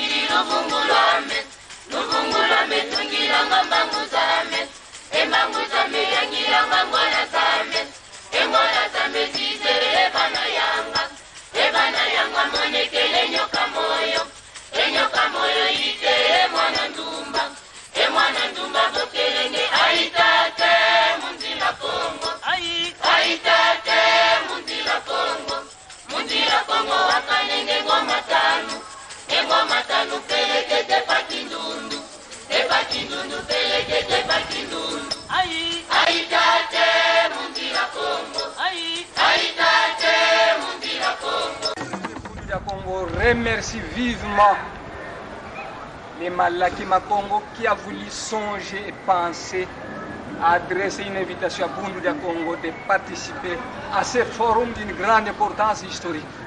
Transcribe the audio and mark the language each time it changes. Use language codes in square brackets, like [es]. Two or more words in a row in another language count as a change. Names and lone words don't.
[kg] luvungulame luvungulame tungilanga mbangu zame embangu zame yangilanga ngwana zame engwana zame zizere ebana yanga monekele enyoka moyo ite emwana ndumba bokelenge aitate munzila kongo aitate munzila kongo wakanenge ngoma tanu pelekete pakindundu pelekete pakindundu aitate munzila kongo aitate munzila kongo. [fr] Le Congo remercie vivement les Malaki Makongo qui a voulu songer et penser à adresser une invitation à Bundu du Congo de participer à ce forum d'une grande importance historique.